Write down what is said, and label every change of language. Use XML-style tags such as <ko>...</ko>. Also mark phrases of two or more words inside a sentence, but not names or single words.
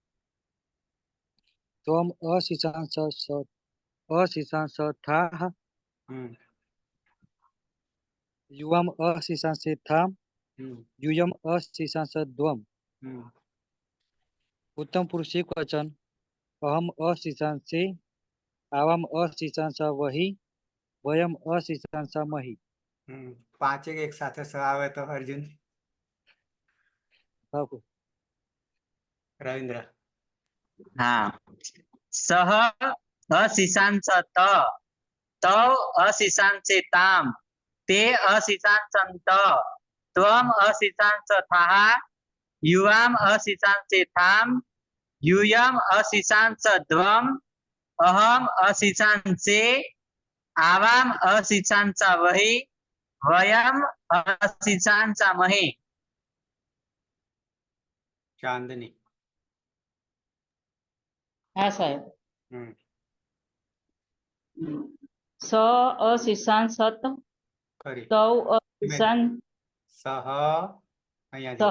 <sa>त्वम अशिशांसथः युवाम अशिशांसेथाम यूयम अशिशांसध्वम उत्तम पुरुष एक वचन अहम अशिशांसे आवाम अशिशांसावहि वयम अशिशांसामहि।</sa> <gu>5 एक સાથે સ આવે તો અર્જુન રવિન્દ્ર</gu> <sa>हाँ सह अशिशांसत तौ अशिशांसेताम ते अशिषांसंत त्वम अशिषांसथाः युवाम अशिषांसेथाम यूयम अशिषांसध्वम अहम अशिषांसे आवाम अशिषांसावहि वयम अशिषांसामहे।</sa> <gu>ચાંદની. હા સાહેબ. હમ</gu> <sa>स अशिषांसत</sa> <gu>ખરી.</gu> <sa>तौ अशिषां</sa> <gu>સહ અહીંયા જો.</gu>